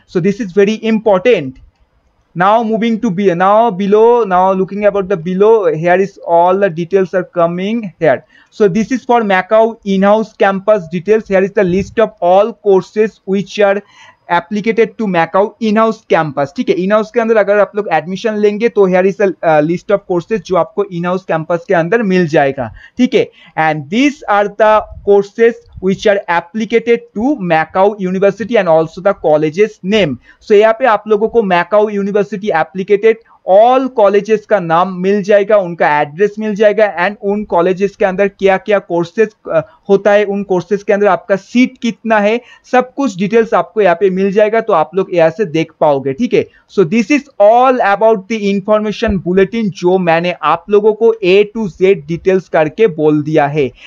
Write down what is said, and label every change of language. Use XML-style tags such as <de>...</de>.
<en>So this is very important। Now moving to below, now looking about the below, here is all the details are coming here। So this is for Macau in-house campus details। Here is the list of all courses which are applicated to Macau in house campus,</en> <hi>ठीक है। In house के अंदर अगर आप लोग admission लेंगे तो</hi> <en>here is the list of courses</en> <hi>जो आपको इन हाउस कैंपस के अंदर मिल जाएगा, ठीक है।</hi> <en>And this are the courses which are applicated to Macau University and also the college's name। So</en> <hi>यहाँ पे आप लोगों को</hi> <en>Macau University applicated</en> <hi>all colleges का नाम मिल जाएगा, उनका एड्रेस मिल जाएगा एंड उन कॉलेजेस के अंदर क्या क्या कोर्सेज होता है, उन कोर्सेज के अंदर आपका सीट कितना है, सब कुछ डिटेल्स आपको यहाँ पे मिल जाएगा, तो आप लोग यहाँ से देख पाओगे। ठीक है,</hi> <en>so this is all about the information bulletin</en> <hi>जो मैंने आप लोगों को A to Z डिटेल्स करके बोल दिया है।</hi>